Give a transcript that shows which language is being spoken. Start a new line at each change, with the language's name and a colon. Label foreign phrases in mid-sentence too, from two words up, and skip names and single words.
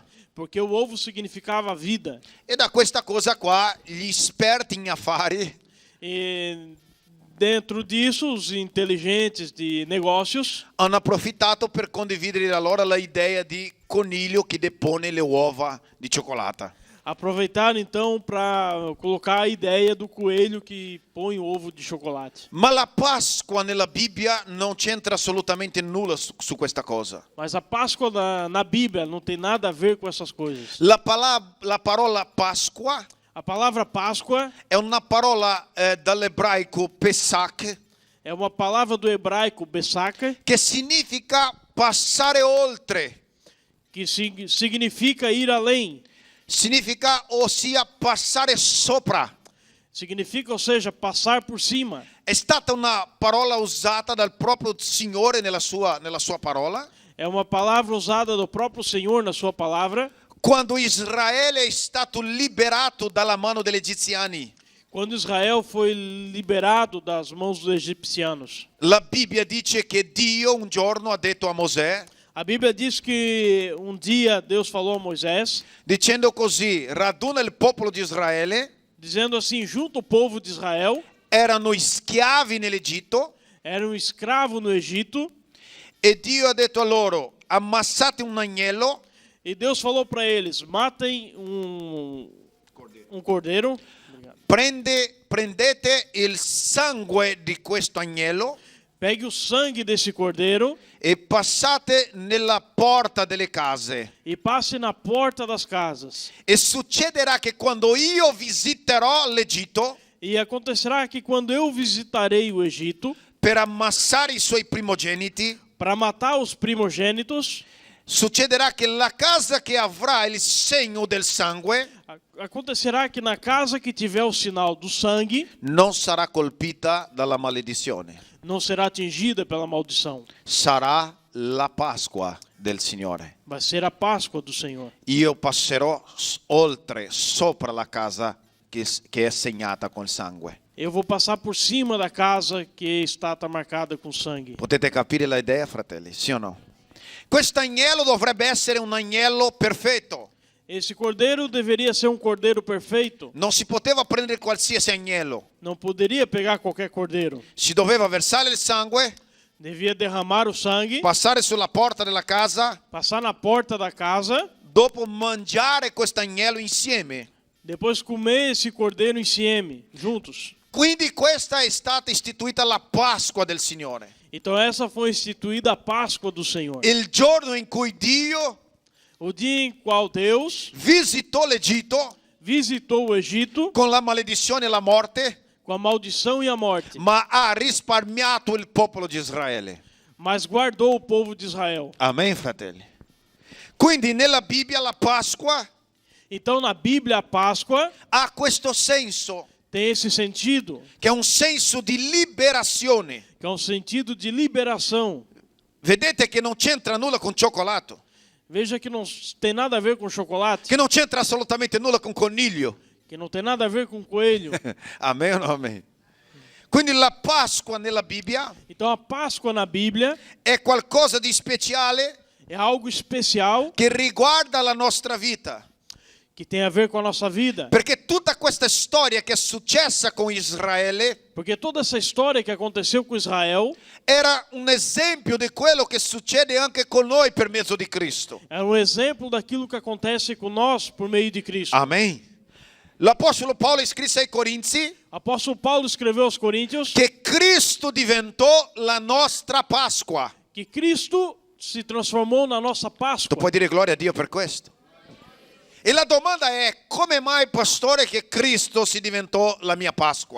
Portuguese: porque o ovo significava vida.
Italian: E da questa cosa qua gli esperti in affari
Portuguese: E dentro disso, os inteligentes de negócios
Italian: hanno approfittato per condividere allora la idea di coniglio che depone le uova di cioccolata.
Portuguese: Aproveitaram então para colocar a ideia do coelho que põe o ovo de chocolate.
Italian: Ma la Pasqua nella Bibbia non c'entra assolutamente nulla su questa cosa.
Portuguese: Mas a Páscoa na Bíblia não tem nada a ver com essas coisas.
Italian: La parola Pasqua
Portuguese: A palavra Páscoa
Italian: è una parola dall'ebraico Pesach,
Portuguese: é uma palavra do hebraico Besaka,
Italian: che significa passare oltre.
Portuguese: que significa ir além.
Italian: Significa, ossia, passare sopra.
Portuguese: Significa, ou seja, passar por cima.
Italian: È stata una parola usata dal proprio Signore nella sua parola,
Portuguese: É uma palavra usada do próprio Senhor na sua palavra.
Italian: quando Israele è stato liberato dalla mano degli egiziani.
Portuguese: Quando Israel foi liberado das mãos dos egipcianos.
Italian: La Bibbia dice che Dio un giorno ha detto a Mosè,
Portuguese: A Bíblia diz que dia Deus falou a Moisés,
Italian: dicendo così: raduna il popolo di Israele,
Portuguese: dizendo assim, junta o povo de Israel,
Italian: erano schiavi nell'Egitto,
Portuguese: era um escravo no Egito,
Italian: e Dio ha detto a loro: ammassate un agnello,
Portuguese: e Deus falou para eles, matem um cordeiro,
Italian: prendete il sangue di questo agnello
Portuguese: pegue o sangue desse cordeiro
Italian: e passate nella porta delle case.
Portuguese: e passe na porta das casas.
Italian: E succederà che quando io visiterò l'Egitto
Portuguese: E acontecerá que quando eu visitarei o Egito,
Italian: per ammassare i suoi primogeniti,
Portuguese: para matar os primogênitos,
Italian: succederà che la casa che avrà il segno del sangue
Portuguese: acontecerá que na casa que tiver o sinal do sangue,
Italian: non sarà colpita dalla maledizione.
Portuguese: não será atingida pela maldição.
Italian: Sarà la Pasqua del Signore.
Portuguese: Vai ser a Páscoa do Senhor.
Italian: Io passerò oltre, sopra la casa che è segnata col sangue.
Portuguese: Eu vou passar por cima da casa que está marcada com sangue.
Italian: Potete capire la idea, fratelli? Sì o no? Questo agnello dovrebbe essere un agnello perfetto.
Portuguese: Esse cordeiro deveria ser um cordeiro perfeito.
Italian: Non si poteva prendere qualsiasi agnello.
Portuguese: Não poderia pegar qualquer cordeiro.
Italian: Si doveva versare il sangue,
Portuguese: Devia derramar o sangue,
Italian: passare sulla porta della casa,
Portuguese: passar na porta da casa,
Italian: dopo mangiare questo agnello insieme.
Portuguese: depois comer esse cordeiro insieme, juntos.
Italian: Quindi questa è stata istituita la Pasqua del Signore.
Portuguese: Então essa foi instituída a Páscoa do Senhor.
Italian: Il giorno in cui Dio
Portuguese: O dia em qual Deus
Italian: visitò l'Egitto
Portuguese: visitou o Egito
Italian: con la maledizione e la morte,
Portuguese: com a maldição e a morte,
Italian: ma ha risparmiato il popolo di Israele.
Portuguese: mas guardou o povo de Israel.
Italian: Amen, fratelli. Quindi nella Bibbia la Pasqua
Portuguese: Então na Bíblia a Páscoa
Italian: ha questo senso,
Portuguese: tem esse sentido,
Italian: che è un senso di liberazione.
Portuguese: que é um sentido de liberação.
Italian: Vedete che non c'entra nulla con cioccolato,
Portuguese: Veja que não tem nada a ver com chocolate,
Italian: che non c'entra assolutamente nulla con coniglio.
Portuguese: que não tem nada a ver com coelho.
Italian: Amen o no amen? Quindi la Pasqua nella Bibbia
Portuguese: Então a Páscoa na Bíblia
Italian: è qualcosa di speciale
Portuguese: é algo especial
Italian: che riguarda la nostra vita.
Portuguese: que tem a ver com a nossa vida.
Italian: Perché tutta questa storia che è successa con Israele
Portuguese: Porque toda essa história que aconteceu com Israel
Italian: era un esempio di quello che succede anche con noi per mezzo di Cristo.
Portuguese: é um exemplo daquilo que acontece com nós por meio de Cristo.
Italian: Amen. L'Apostolo Paolo scrisse ai Corinzi
Portuguese: Apóstolo Paulo escreveu aos Coríntios
Italian: che Cristo diventò la nostra Pasqua.
Portuguese: que Cristo se transformou na nossa
Italian: Tu
Portuguese: Páscoa.
Italian: puoi dire gloria a Dio per questo? E la domanda è: come mai, pastore, che Cristo si diventò la mia Pasqua?